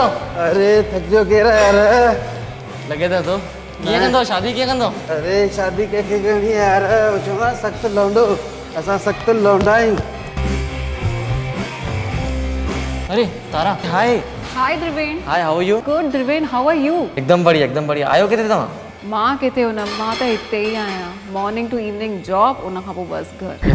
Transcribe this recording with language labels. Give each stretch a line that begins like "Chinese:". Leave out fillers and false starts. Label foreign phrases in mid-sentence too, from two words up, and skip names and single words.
Hindi: अरे थक जो कह रहा यार। लगे था तो
Sindhi: कीअं कंदो शादी कीअं कंदो? अरे शादी कंहिंखे करणी आहे यार, चवंदा सख़्त लौंडो, असां सख़्त लौंडा आहियूं। अरे तारा, हाय।
English: हाय द्रिवेन। हाय, how are you? Good Driven, how are you?
Hindi: एकदम बढ़िया, एकदम बढ़िया।
Sindhi: आयो किथे तव्हां? मां किथे हुनमि, मां त हिते ई आहियां।
English: morning to evening job,
Sindhi: उन खां पोइ बसि घर।